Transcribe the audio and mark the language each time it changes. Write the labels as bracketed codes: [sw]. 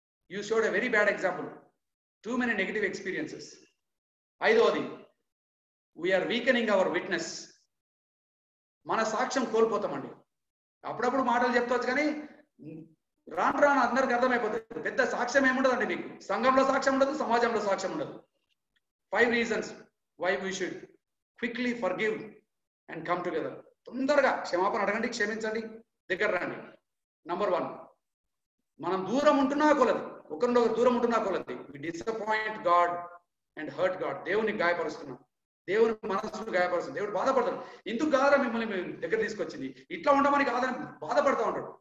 [en] You showed a very bad example, too many negative experiences. [te] ఐదవది, [en] We are weakening our witness. [te] మన సాక్ష్యం కోల్పోతామండి. అప్పుడప్పుడు మాటలు చెప్తావచ్చు కానీ రాను రాను అందరికి అర్థమైపోతుంది. పెద్ద సాక్ష్యం ఏముండదండి మీకు. సంఘంలో సాక్ష్యం ఉండదు, సమాజంలో సాక్ష్యం ఉండదు. [en] 5 reasons why we should quickly forgive and come together. [te] తొందరగా క్షమాపణ అడగండి, క్షమించండి, దగ్గర రండి. నంబర్ 1, మనం దూరం ఉంటున్నా కొలది, ఒకరినొకరు దూరం ఉంటున్నా కొలది [en] we disappoint God and hurt God. [te] దేవుని గాయపరుస్తున్నాం, దేవుని మనసును గాయపరుస్తున్నాం, దేవుడు బాధపడతాడు. ఎందుకు కాదా మిమ్మల్ని దగ్గర తీసుకొచ్చింది, ఇట్లా ఉండమని కాదని బాధపడతా ఉంటాడు.